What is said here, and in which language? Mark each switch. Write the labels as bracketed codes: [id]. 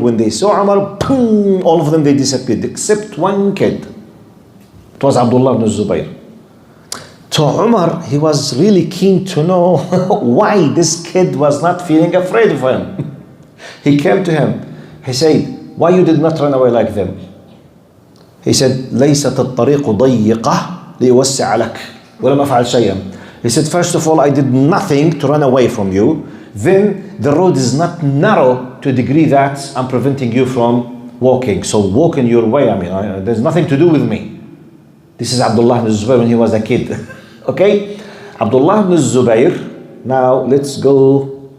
[en] When they saw Umar, boom, all of them, they disappeared, except one kid. It was Abdullah ibn Zubayr. To Umar, he was really keen to know why this kid was not feeling afraid of him. He came to him. He said, "Why you did not run away like them?" He said, [ar] "ليست الطريق ضيقة ليوسع لك ولم أفعل شيئا." [en] He said, "First of all, I did nothing to run away from you. Then the road is not narrow to a degree that I'm preventing you from walking. So walk in your way. There's nothing to do with me." This is Abdullah ibn Zubayr when he was a kid. Okay? Abdullah ibn Zubayr. Now let's go.